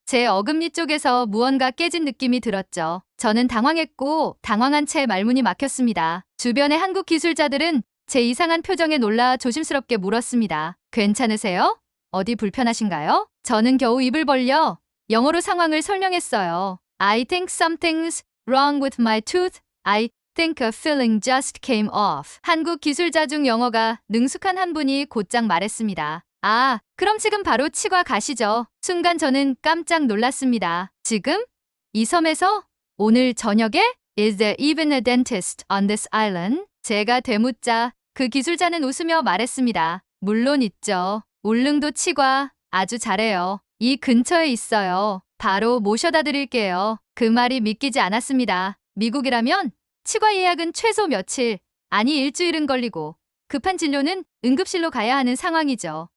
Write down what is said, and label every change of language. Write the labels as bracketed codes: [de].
[ko] 제 어금니 쪽에서 무언가 깨진 느낌이 들었죠. 저는 당황했고 당황한 채 말문이 막혔습니다. 주변의 한국 기술자들은 제 이상한 표정에 놀라 조심스럽게 물었습니다. 괜찮으세요? 어디 불편하신가요? 저는 겨우 입을 벌려 영어로 상황을 설명했어요. [en] I think something's wrong with my tooth. I think a filling just came off. [ko] 한국 기술자 중 영어가 능숙한 한 분이 곧장 말했습니다. 아, 그럼 지금 바로 치과 가시죠. 순간 저는 깜짝 놀랐습니다. 지금? 이 섬에서? 오늘 저녁에? [en] Is there even a dentist on this island? [ko] 제가 되묻자 그 기술자는 웃으며 말했습니다. 물론 있죠. 울릉도 치과 아주 잘해요. 이 근처에 있어요. 바로 모셔다 드릴게요. 그 말이 믿기지 않았습니다. 미국이라면 치과 예약은 최소 며칠, 아니 일주일은 걸리고 급한 진료는 응급실로 가야 하는 상황이죠.